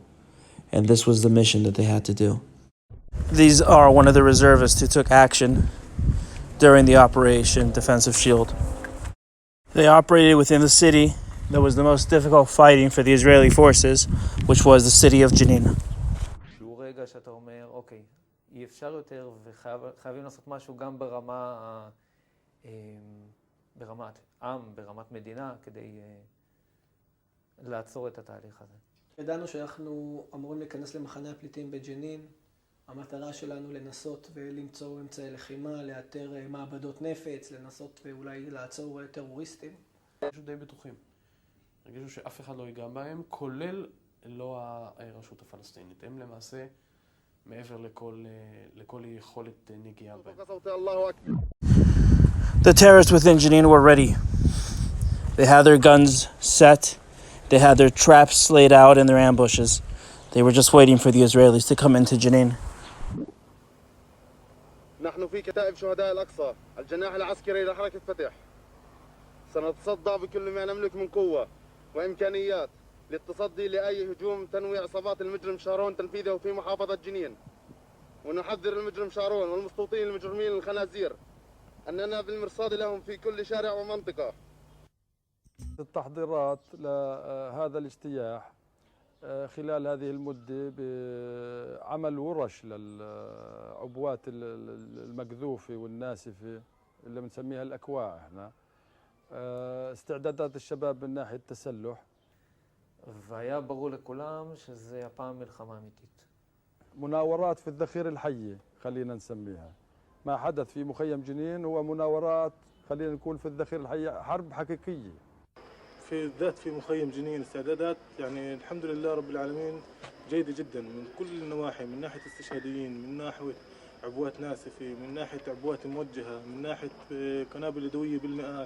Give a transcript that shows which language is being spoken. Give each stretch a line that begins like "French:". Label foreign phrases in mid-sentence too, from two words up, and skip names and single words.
English: And this was the mission that they had to do. These are one of the reservists who took action during the Operation Defensive Shield. They operated within the city that was the most difficult fighting for the Israeli forces, which was the city of Jenin.
Hebrew: ברמת עם, ברמת מדינה, כדי לעצור את התהליך הזה. ידענו שאנחנו אמורים להיכנס למחנה הפליטים בג'נין. המטרה שלנו לנסות ולמצוא אמצעי לחימה, לאתר מעבדות נפץ, לנסות ואולי לעצור טרוריסטים. הרגישו די בטוחים. הרגישו שאף אחד לא ייגע בהם, כולל לא הרשות הפלסטינית. הם למעשה מעבר לכל יכולת נגיעה בהם.
English: The terrorists within Jenin were ready. They had their guns set. They had their traps laid out in their ambushes. They were just waiting for the Israelis to come into Jenin.
Arabic: نحن في كتائب شهداء الأقصى الجناح العسكري لحركة فتح سنتصدى بكل ما نملك من قوة وإمكانيات للتصدي لأي هجوم تنوي عصابات المجرم شارون تنفيذه في محافظة جنين ونحذر المجرم شارون والمستوطنين المجرمين الخنازير أننا بالمرصاد لهم في كل شارع ومنطقة. التحضيرات لهذا الاجتياح خلال هذه المدة بعمل ورش للعبوات المقذوفة والناسفة اللي بنسميها الأكواع احنا. استعدادات الشباب من ناحية التسلح.
Hebrew: והיה ברור לכולם שזה הפעם מלחמה אמיתית.
Arabic: مناورات في الذخيرة الحية خلينا نسميها. ما حدث في مخيم جنين هو مناورات خلينا نقول في الذخيرة الحية حرب حقيقية. في الذات في مخيم جنين استعدادات يعني الحمد لله رب العالمين جيدة جدا من كل النواحي، من ناحية استشهاديين، من ناحية عبوات ناسفة، من ناحية عبوات موجهة، من ناحية قنابل يدوية بالمئات.